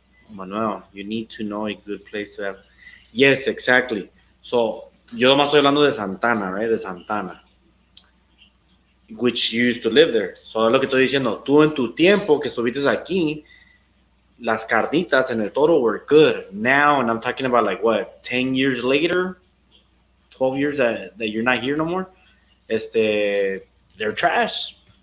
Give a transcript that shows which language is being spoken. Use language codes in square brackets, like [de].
[en] Manuel, you need to know a good place to have. Yes, exactly. [es] So, yo nomás estoy hablando de Santana, right? De Santana. [en] Which you used to live there. [es] So, es lo que estoy diciendo. Tú en tu tiempo que estuviste aquí, las carnitas en El Toro [en] were good. Now, and I'm talking about like what, 10 years later, 12 years that you're not here no more, they're trash.